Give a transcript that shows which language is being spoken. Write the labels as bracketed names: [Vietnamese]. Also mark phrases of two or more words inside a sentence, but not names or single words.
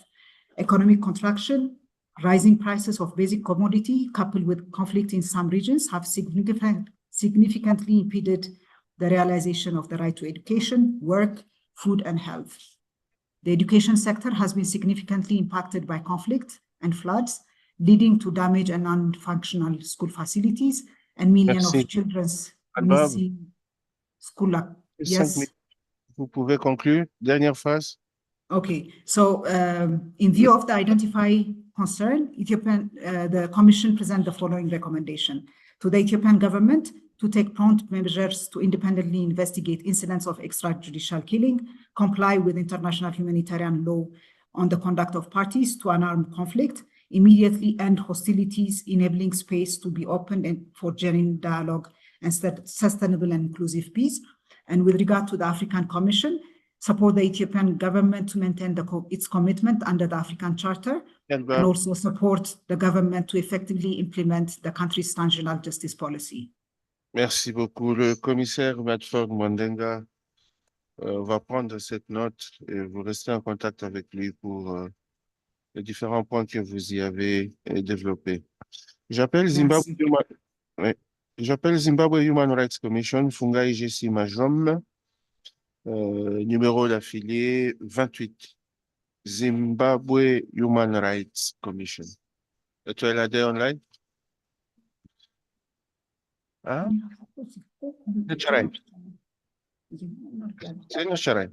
[English] Economic contraction, rising prices of basic commodity coupled with conflict in some regions have significantly impeded the realization of the right to education, work, food, and health. The education sector has been significantly impacted by conflict and floods, leading to damage and non-functional school facilities and millions of children's missing school. Yes. [French] Vous pouvez conclure. Dernière phrase. [English] Okay, so in view of the identified concern, the Commission present the following recommendation to the Ethiopian government to take prompt measures to independently investigate incidents of extrajudicial killing, comply with international humanitarian law on the conduct of parties to an armed conflict, immediately end hostilities, enabling space to be opened and for genuine dialogue and sustainable and inclusive peace. And with regard to the African Commission, support the Ethiopian government to maintain its commitment under the African Charter, and also support the government to effectively implement the country's transitional justice policy. [French] Merci beaucoup. Le commissaire Medford Mwandenga va prendre cette note et vous restez en contact avec lui pour les différents points que vous y avez développés. J'appelle Zimbabwe Human Rights Commission, Fungai Jessie Majom, numéro d'affilié 28. Zimbabwe Human Rights Commission. Tu es là online? Hein? C'est Charai.